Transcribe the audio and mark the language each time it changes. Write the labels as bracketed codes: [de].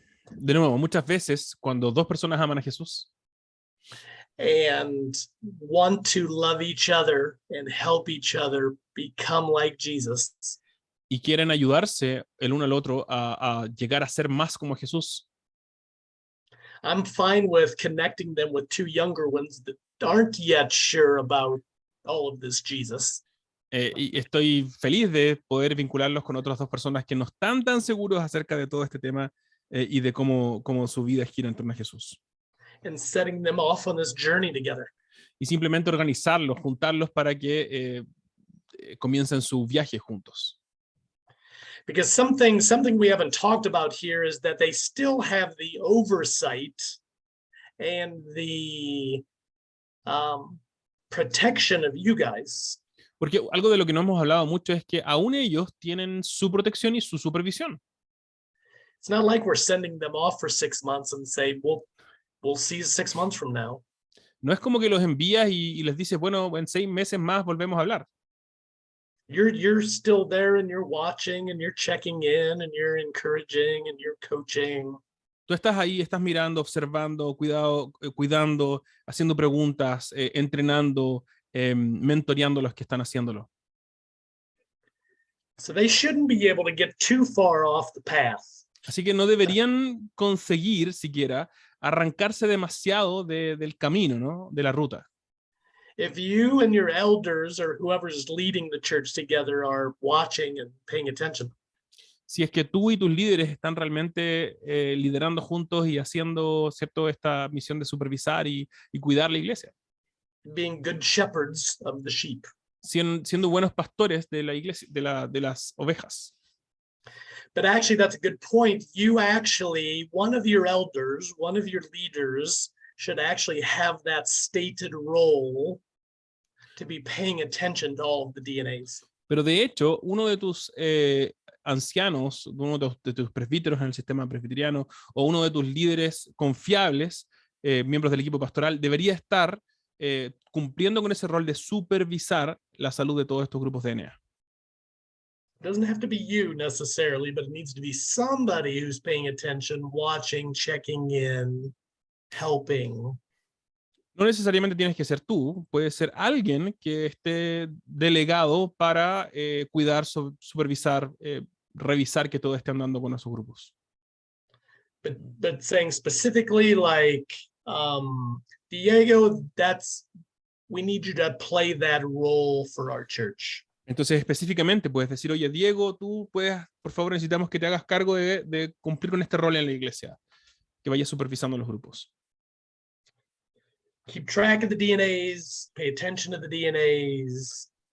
[es] de nuevo, muchas veces cuando 2 personas aman a Jesús [en] and want to love each other and help each other become like Jesus, [es] y quieren ayudarse el uno al otro a llegar a ser más como Jesús, [en] I'm fine with connecting them with 2 younger ones that aren't yet sure about all of this Jesus. [es] y estoy feliz de poder vincularlos con otras 2 personas que no están tan seguros acerca de todo este tema y de cómo su vida gira en torno a Jesús. [en] And setting them off on this journey together. [es] Y simplemente organizarlos, juntarlos para que comiencen su viaje juntos. [en] Because something we haven't talked about here is that they still have the oversight and the protection of you guys. [es] Porque algo de lo que no hemos hablado mucho es que aún ellos tienen su protección y su supervisión. [en] It's not like we're sending them off for 6 months and say, we'll see you 6 months from now. [es] No es como que los envías y les dices, bueno, en 6 meses más volvemos a hablar. [en] You're still there and you're watching and you're checking in and you're encouraging and you're coaching. [es] Tú estás ahí, estás mirando, observando, cuidando, haciendo preguntas, entrenando, mentoreando a los que están haciéndolo. [en] So they shouldn't be able to get too far off the path. [es] Así que no deberían conseguir siquiera arrancarse demasiado del camino, ¿no? De la ruta. [en] If you and your elders or whoever's leading the church together are watching and paying attention, [es] Si es que tú y tus líderes están realmente liderando juntos y haciendo, ¿cierto?, esta misión de supervisar y cuidar la iglesia. [en] being good shepherds of the sheep. [es] Siendo buenos pastores de la iglesia, de las ovejas. [en] But actually, that's a good point. You actually, one of your elders, one of your leaders should actually have that stated role to be paying attention to all of the DNAs. [es] Pero de hecho, uno de tus ancianos, uno de tus presbíteros en el sistema presbiteriano, o uno de tus líderes confiables, miembros del equipo pastoral, debería estar cumpliendo con ese rol de supervisar la salud de todos estos grupos de DNA. [en] It doesn't have to be you necessarily, but it needs to be somebody who's paying attention, watching, checking in, helping. [es] No necesariamente tienes que ser tú, puede ser alguien que esté delegado para cuidar, supervisar, revisar que todo esté andando con esos grupos. [en] but saying specifically like Diego, we need you to play that role for our church. [es] Entonces, específicamente, puedes decir, oye, Diego, tú puedes, por favor, necesitamos que te hagas cargo de cumplir con este rol en la iglesia, que vayas supervisando los grupos. [en] Keep track of the DNAs, pay attention to the DNAs.